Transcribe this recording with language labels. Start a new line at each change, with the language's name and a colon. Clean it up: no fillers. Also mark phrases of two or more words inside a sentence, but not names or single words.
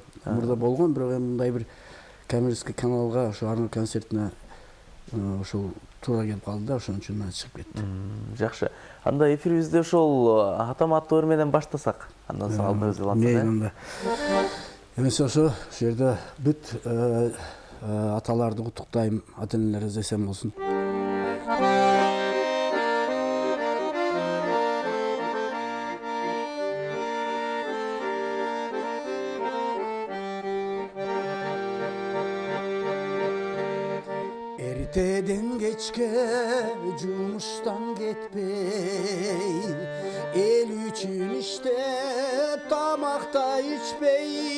Kyrgyz: Мурда болгон, бирок эми мындай бир коммерческий каналга ошо Арно концертине ошол туура келип калды да, ошон үчүн чыгып кетти. Жакшы. Анда эфирибизди ошол атама аттуу ыр менен баштасак. Андан соң алдыбыз улантсак. Эмесе ошо жерде бүт аталарды куттуктайм, ата-энелерибиз эсен болсун. Эртеден кечке жумуштан кетпей, эл үчүн иште тамак да ичпей.